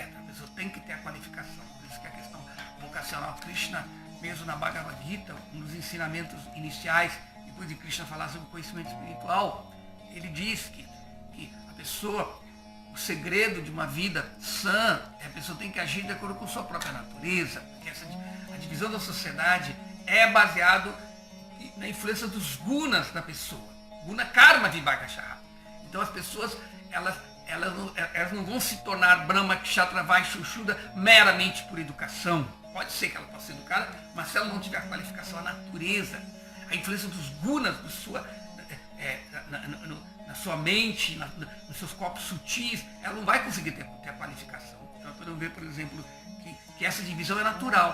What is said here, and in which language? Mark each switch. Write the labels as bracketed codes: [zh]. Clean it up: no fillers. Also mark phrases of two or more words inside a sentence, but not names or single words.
[pt] A pessoa tem que ter a qualificação. Por isso que a questão vocacional Krishna, mesmo na Bhagavad Gita, um dos ensinamentos iniciais, depois de Krishna falar sobre o conhecimento espiritual, ele diz que a pessoa, o segredo de uma vida sã, a pessoa tem que agir de acordo com sua própria natureza, porque a divisão da sociedade é baseado na influência dos gunas da pessoa, [sa] गुण कर्म विभागशः. [pt] Então as pessoas, elas não vão se tornar [sa] ब्रह्म क्षत्र वैश्य शूद्र [pt] meramente por educação. Pode ser que ela possa ser educada, mas se ela não tiver a qualificação, a natureza, a influência dos gunas na sua mente, nos seus corpos sutis, ela não vai conseguir ter a qualificação. Então podemos ver, por exemplo, que essa divisão é natural.